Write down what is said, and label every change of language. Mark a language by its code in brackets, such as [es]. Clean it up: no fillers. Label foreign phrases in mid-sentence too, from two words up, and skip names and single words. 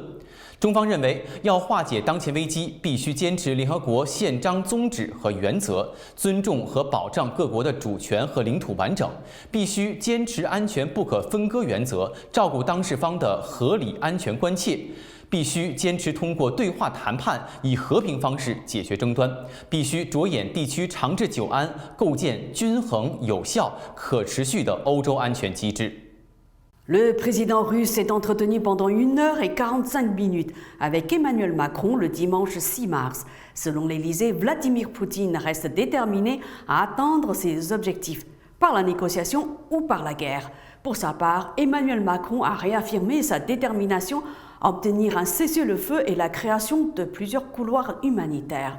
[zh] 中方认为，要化解当前危机，必须坚持联合国宪章宗旨和原则，尊重和保障各国的主权和领土完整，必须坚持安全不可分割原则，照顾当事方的合理安全关切。必须坚持通过对话谈判，以和平方式解决争端，必须着眼地区长治久安，构建均衡、有效、可持续的欧洲安全机制。 [fr] Le président russe s'est entretenu pendant 1h45 minutes avec Emmanuel Macron le dimanche 6 mars. Selon l'Élysée, Vladimir Poutine reste déterminé à atteindre ses objectifs, par la négociation ou par la guerre. Pour sa part, Emmanuel Macron a réaffirmé sa détermination à obtenir un cessez-le-feu et la création de plusieurs couloirs humanitaires.